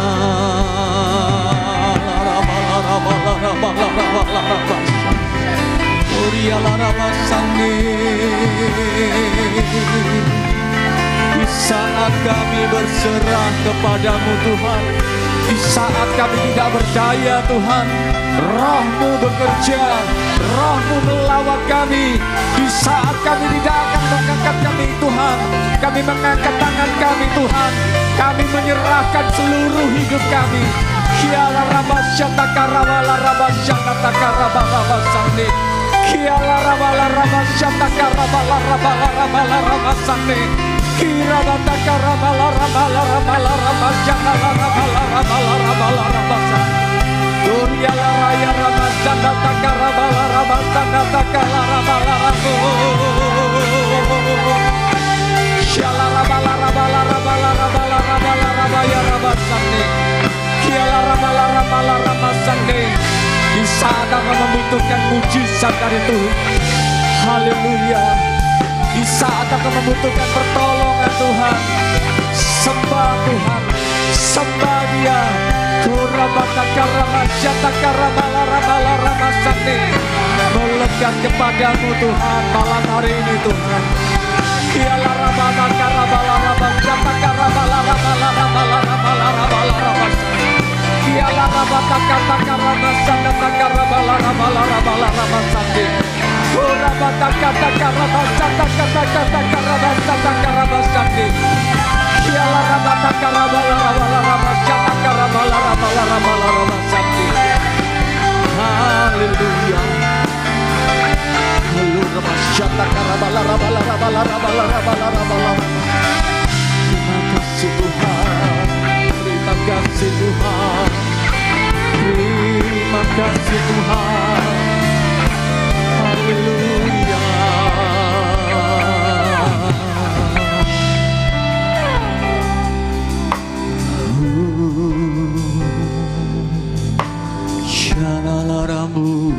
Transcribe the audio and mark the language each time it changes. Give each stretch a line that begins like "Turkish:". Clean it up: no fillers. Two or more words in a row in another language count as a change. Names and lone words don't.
Indonesian: Di saat kami berserah kepadamu Tuhan, di saat kami tidak berdaya Tuhan, Roh-Mu bekerja, Roh-Mu melawat kami. Di saat kami tidak akan mengangkat kami Tuhan, kami mengangkat tangan kami Tuhan, kami menyerahkan seluruh hidup kami. Kiala rabasya takarawala rabasya takarawala rabasya. Kiala rabala raba shataka rabala rabala rabala raba sate. Kira bataka rabala rabala rabala raba shataka rabala rabala rabala raba sate. Duriala raya raba shataka rabala raba shataka rabala rabu. Shala rabala rabala rabala rabala rabala rabaya raba sate. Kiala rabala rabala raba sate. Di saat engkau membutuhkan mujizat dari Tuhan, haleluya. Di saat engkau membutuhkan pertolongan Tuhan, sembah Tuhan, sembah Dia. Melekat kepadamu Tuhan malam hari ini Tuhan. Kiala rabala karabala rabala karabala rabala rabala rabala rabala rabala. Kiala rabata kata karama sana karabala rabala rabala rabala. Rabata kata karama sana kata karama sana karama sana. Kiala rabata karabala rabala rabala sana karabala rabala rabala rabala. Haleluya. Haleluya. Rabata karabala rabala rabala rabala rabala rabala. Terima kasih Tuhan. Terima kasih Tuhan. Terima kasih Tuhan. Haleluya. Shalalarambu.